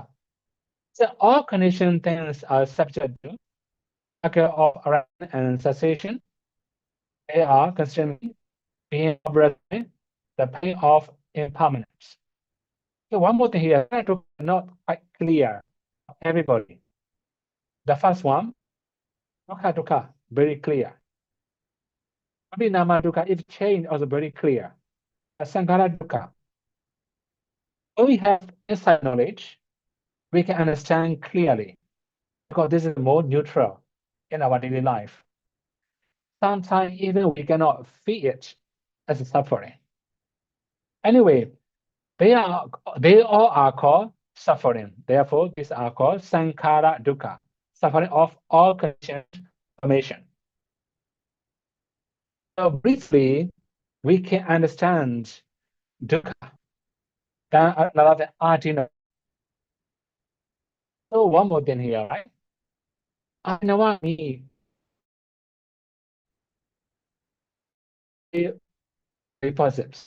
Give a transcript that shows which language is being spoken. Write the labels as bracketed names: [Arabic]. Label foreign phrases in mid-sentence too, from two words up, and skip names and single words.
[English] So all conditioned things are subject to cycle of arising and cessation. They are constantly being operated the pain of impermanence. So one more thing here, not quite clear for everybody. The first one, [Pali] Dukkha dukkha, [English] very clear. [Pali] Abhinama dukkha, [English] if change, also very clear. [Pali] Sankhara dukkha. [English] When we have inside knowledge, we can understand clearly because this is more neutral in our daily life. Sometimes even we cannot feel it as a suffering. Anyway, they all are called suffering. Therefore, these are called [Pali] sankhara dukkha, [English] suffering of all conditioned formation. So briefly, we can understand dukkha. Then another adina. So one more thing here, right? Adina means repulsives.